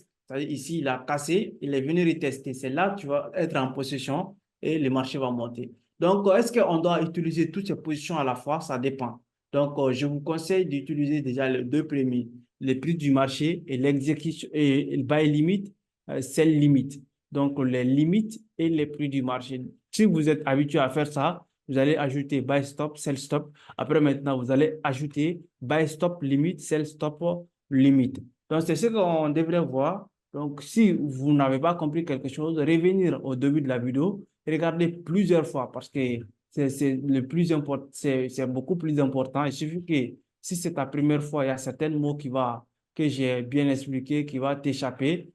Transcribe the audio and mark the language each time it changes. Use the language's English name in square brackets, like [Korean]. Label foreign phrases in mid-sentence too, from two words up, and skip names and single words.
[French] C'est-à-dire ici, il a cassé, il est venu retester. C'est là que tu vas être en position et le marché va monter. Donc, est-ce qu'on doit utiliser toutes ces positions à la fois? Ça dépend. Donc, je vous conseille d'utiliser déjà les deux premiers, le prix du marché et l'exécution et le [English] buy limit, sell limit. [French] Donc, les limites et les prix du marché. Si vous êtes habitué à faire ça, vous allez ajouter [English] buy stop, sell stop. [French] Après, maintenant, vous allez ajouter [English] buy stop limit, sell stop limit. [French] Donc, c'est ce qu'on devrait voir. Donc, si vous n'avez pas compris quelque chose, revenir au début de la vidéo, regarder plusieurs fois parce que c'est le plus important, c'est beaucoup plus important. Il suffit que si c'est ta première fois, il y a certains mots que j'ai bien expliqué qui va t'échapper.